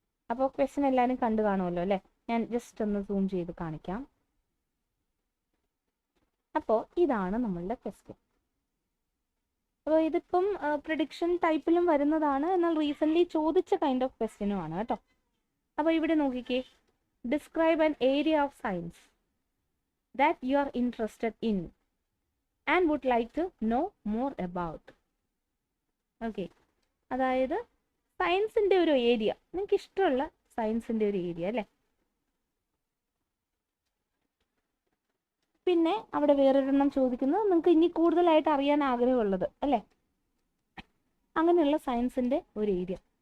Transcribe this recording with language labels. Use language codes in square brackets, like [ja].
[ml] അപ്പോൾ ക്വസ്റ്റ്യൻ എല്ലാവരും കണ്ടു കാണുമല്ലോ അല്ലേ. ഞാൻ ജസ്റ്റ് ഒന്ന് സൂം ചെയ്ത് കാണിക്കാം. അപ്പോൾ ഇതാണ് നമ്മളുടെ ക്വസ്റ്റ്യൻ. അപ്പോൾ ഇതിപ്പം പ്രിഡിക്ഷൻ ടൈപ്പിലും വരുന്നതാണ്, എന്നാൽ റീസെൻ്റ്ലി ചോദിച്ച കൈൻഡ് ഓഫ് ക്വസ്റ്റ്യനും ആണ് കേട്ടോ. അപ്പോൾ ഇവിടെ നോക്കിക്കേ, [en] Describe an area of science that you are interested in and would like to know more about. [ml] Okay, അതായത് സയൻസിൻ്റെ ഒരു ഏരിയ, നിങ്ങൾക്ക് ഇഷ്ടമുള്ള സയൻസിൻ്റെ ഒരു ഏരിയ അല്ലേ. പിന്നെ അവിടെ വേറൊരെണ്ണം ചോദിക്കുന്നത് നിങ്ങൾക്ക് ഇനി കൂടുതലായിട്ട് അറിയാൻ ആഗ്രഹമുള്ളത് അല്ലേ, അങ്ങനെയുള്ള സയൻസിൻ്റെ ഒരു ഏരിയ.